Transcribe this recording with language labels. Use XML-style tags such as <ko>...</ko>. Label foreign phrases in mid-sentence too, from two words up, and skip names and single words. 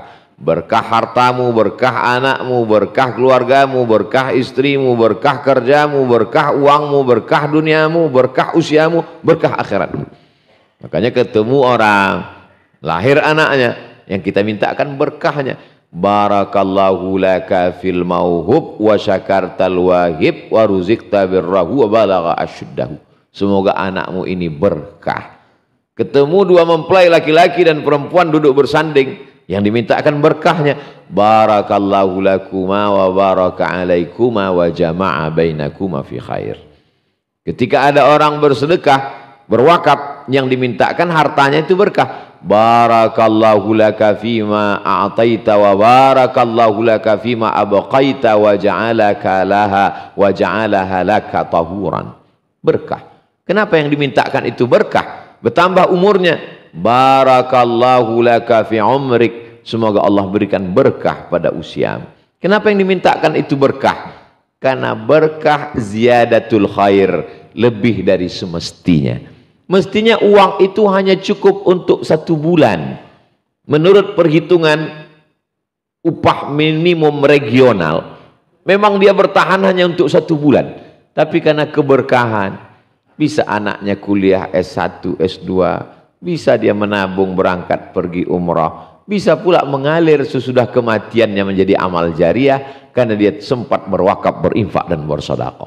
<id>Berkah hartamu, berkah anakmu, berkah keluargamu, berkah istrimu, berkah kerjamu, berkah uangmu, berkah duniamu, berkah usiamu, berkah akhiratmu. Makanya ketemu orang, lahir anaknya, yang kita mintakan berkahnya.</id> <ar>بارك الله لك في الموهوب وشكرت الواهب ورزقت بره وبلغ أشده.</ar> <id>Semoga anakmu ini berkah. Ketemu 2 mempelai laki-laki dan perempuan duduk bersanding, yang dimintakan berkahnya.</id> <ar>بارك الله لكما وبارك عليكما وجمع بينكما في خير.</ar> <id>Ketika ada orang bersedekah, berwakaf, yang dimintakan hartanya itu berkah.</id> <ar>بارك الله لك فيما أعطيت وبارك الله لك فيما أبقيت وجعلك لها وجعلها لك طهورا.</ar> <id>Berkah. Kenapa yang dimintakan itu berkah? Bertambah umurnya.</id> <ar>بارك الله لك في عمرك.</ar> <id>Semoga Allah berikan berkah pada usiamu. Kenapa yang dimintakan itu berkah? Karena berkah</id> <ar>زيادة الخير,</ar> <id>lebih dari semestinya. Mestinya uang itu hanya cukup untuk 1 bulan. menurut perhitungan upah minimum regional, memang dia bertahan hanya untuk 1 bulan, tapi karena keberkahan, bisa anaknya kuliah S1, S2, bisa dia menabung berangkat pergi umrah, bisa pula mengalir sesudah kematiannya menjadi amal jariah karena dia sempat berwakaf, berinfak dan bersedekah.</id>